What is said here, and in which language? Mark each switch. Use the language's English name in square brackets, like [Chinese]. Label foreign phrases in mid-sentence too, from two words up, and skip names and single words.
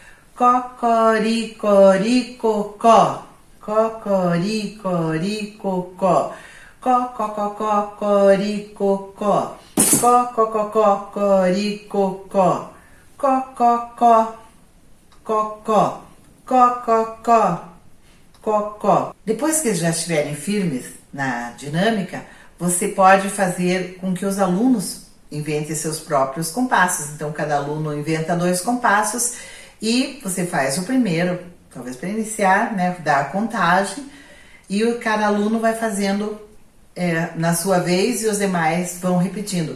[Portuguese] Cocoricó, cocoricó, cocoricó, cocoricó, cococó, cocó, cococó, cocó. Depois que já estiverem firmes na dinâmica, você pode fazer com que os alunos inventem seus próprios compassos. Então, cada aluno inventa 2 compassos e você faz o primeiro, talvez para iniciar, né, dá a contagem, e cada aluno vai fazendo na sua vez e os demais vão repetindo.